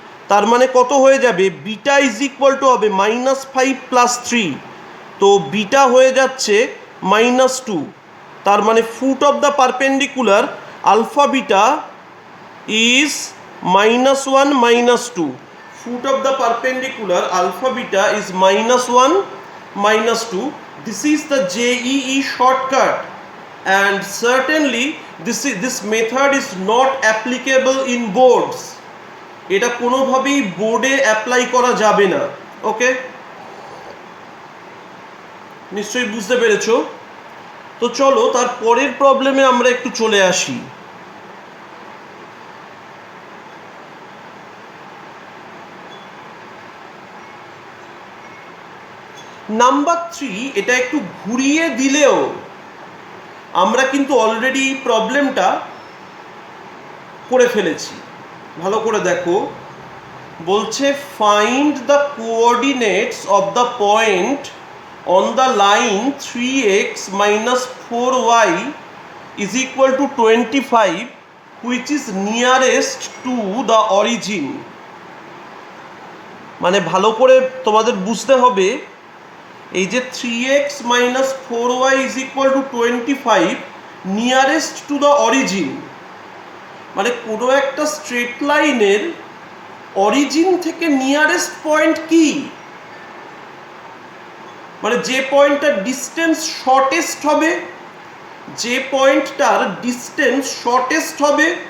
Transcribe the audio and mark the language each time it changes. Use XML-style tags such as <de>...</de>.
<bn>তার মানে কত হয়ে যাবে? বিটা ইজ ইকুয়াল টু হবে -5 + 3, তো বিটা হয়ে যাচ্ছে -2। তার মানে</bn> <en>Foot of the perpendicular alpha beta is -1 -2, foot of the perpendicular alpha beta is -1 -2. This is the JEE shortcut, and certainly this method is not applicable in boards.</en> <bn>এটা কোনোভাবেই বোর্ডে apply করা যাবে না।</bn> <en>okay,</en> <bn>নিশ্চয়ই বুঝতে পেরেছো। তো চলো তার পরের প্রবলেমে আমরা একটু চলে আসি। নাম্বার 3, এটা একটু ঘুরিয়ে দিলেও আমরা কিন্তু অলরেডি প্রবলেমটা করে ফেলেছি। ভালো করে দেখো, বলছে</bn> <en>Find the coordinates of the point on the line 3x minus 4y is equal to 25, which is nearest to the origin.</en> <bn>মানে ভালো করে তোমাদের বুঝতে হবে, এই যে</bn> <en>3x minus 4y is equal to 25 nearest to the origin,</en> <bn>মানে কোনো একটা স্ট্রেট লাইনের অরিজিন থেকে নিয়ারেস্ট পয়েন্ট কি, মানে যে পয়েন্টটার ডিস্টেন্স শর্টেস্ট হবে, যে পয়েন্টটার ডিস্টেন্স শর্টেস্ট হবে।</bn>